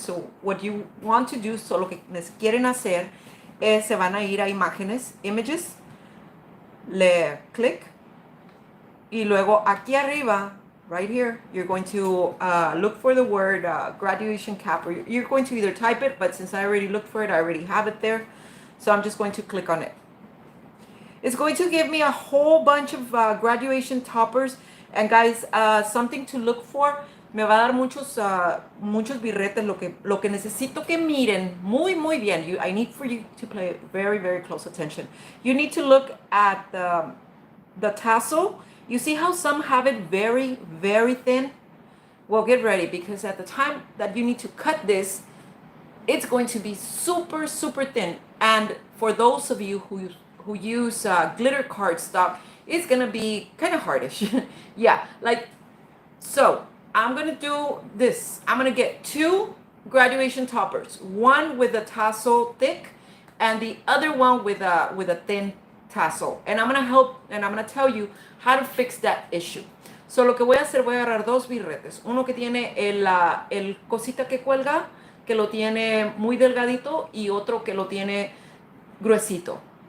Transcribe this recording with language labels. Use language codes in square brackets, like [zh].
[en] So what you want to do, so [es] lo que les quieren hacer es, se van a ir a imágenes, [en] images, [es] le click, y luego aquí arriba, [en] right here, you're going to look for the word graduation cap, or you're going to either type it, but since I already looked for it, I already have it there. So I'm just going to click on it. It's going to give me a whole bunch of graduation toppers. And guys, something to look for. [es] Me va a dar muchos birretes. Lo que necesito que miren muy bien. [en] I need for you to pay very close attention. You need to look at the tassel. You see how some have it very thin? Well, get ready, because at the time that you need to cut this, it's going to be super thin. And for those of you who use glitter cardstock, it's gonna be kind of hardish. Yeah, like so. I'm gonna do this. I'm gonna get 2 graduation toppers, one with a tassel thick, and the other one with a thin tassel. And I'm gonna tell you how to fix that issue. [es] So lo que voy a hacer, voy a agarrar 2 birretes, uno que tiene el cosita que cuelga, que lo tiene muy delgadito, y otro que lo tiene gruesito.